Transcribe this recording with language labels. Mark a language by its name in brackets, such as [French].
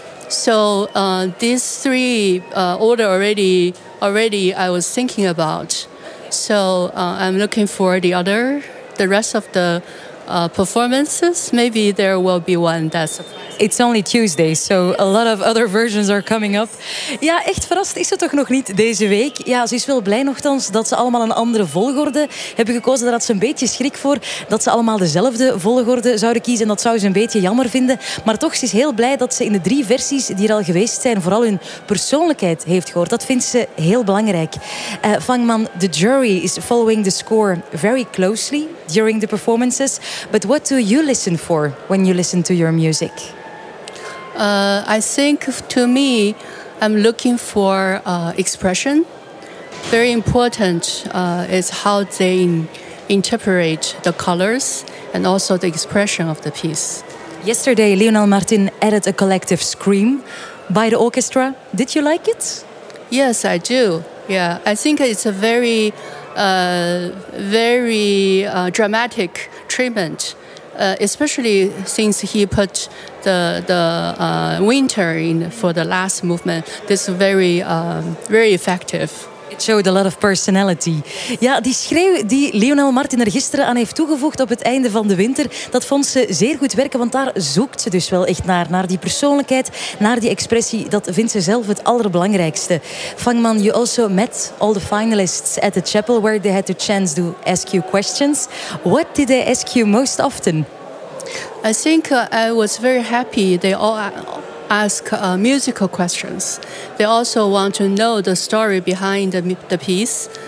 [English] So these 3 order already I was thinking about. So I'm looking for the rest of the performances. Maybe there will be one that's... It's only Tuesday, so a lot of other versions are coming up. [Dutch] Ja, echt verrast is ze toch nog niet deze week. Ja, ze is wel blij nogthans dat ze allemaal een andere volgorde hebben gekozen. Daar had ze een beetje schrik voor dat ze allemaal dezelfde volgorde zouden kiezen. Dat zou ze een beetje jammer vinden. Maar toch, ze is heel blij dat ze in de 3 versies die er al geweest zijn vooral hun persoonlijkheid heeft gehoord. Dat vindt ze heel belangrijk. [English] Fangman, the jury is following the score very closely during the performances. But what do you listen for when you listen to your music? I think to me, I'm looking for expression. Very important is how they interpret the colors and also the expression of the piece. Yesterday, Lionel Martin added a collective scream by the orchestra. Did you like it? Yes, I do. Yeah, I think it's a very, very dramatic treatment. Especially since he put the winter in for the last movement, this is very very effective. It showed a lot of personality. [Dutch] Ja, die schreeuw die Lionel Martin er gisteren aan heeft toegevoegd op het einde van de winter, dat vond ze zeer goed werken, want daar zoekt ze dus wel echt naar. Naar die persoonlijkheid, naar die expressie, dat vindt ze zelf het allerbelangrijkste. [English] Fangman, you also met all the finalists at the chapel where they had the chance to ask you questions. What did they ask you most often? I think I was very happy they all ask musical questions. They also want to know the story behind the piece.